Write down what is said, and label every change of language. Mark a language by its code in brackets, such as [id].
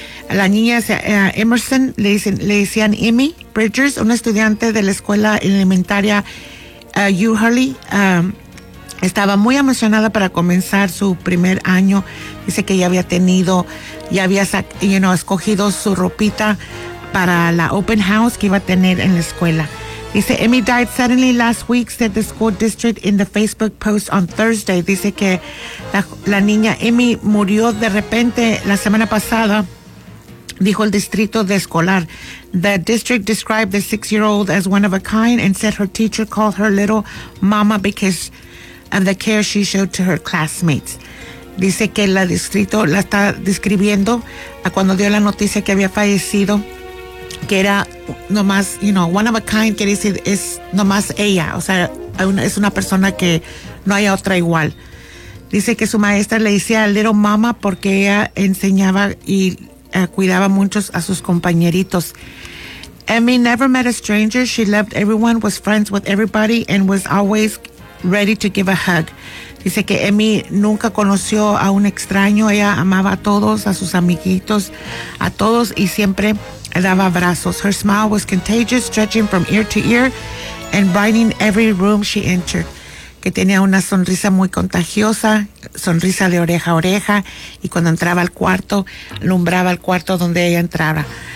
[es] La niña Emerson, le decían Emmy Bridgers, una estudiante de la escuela elementaria Yearly, estaba muy emocionada para comenzar su primer año. Dice que ya había escogido su ropita para la open house que iba a tener en la escuela. Dice, [en] Emmy died suddenly last week, said the school district in the Facebook post on Thursday. [es] Dice que la niña Emmy murió de repente la semana pasada, dijo el distrito de escolar. [en] The district described the 6-year-old as one of a kind and said her teacher called her little mama because of the care she showed to her classmates. [es] Dice que la distrito la está describiendo a cuando dio la noticia que había fallecido, que era nomás, [en] one of a kind, [es] quiere decir, es nomás ella, o sea, es una persona que no hay otra igual. Dice que su maestra le decía a [en] little mama [es] porque ella enseñaba y cuidaba mucho a sus compañeritos. [en] Emmy never met a stranger. She loved everyone, was friends with everybody, and was always ready to give a hug. [es] Dice que Emmy nunca conoció a un extraño. Ella amaba a todos, a sus amiguitos, a todos, y siempre daba abrazos. [en] Her smile was contagious, stretching from ear to ear and brightening every room she entered. [es] Que tenía una sonrisa muy contagiosa, sonrisa de oreja a oreja, y cuando entraba al cuarto, alumbraba el cuarto donde ella entraba.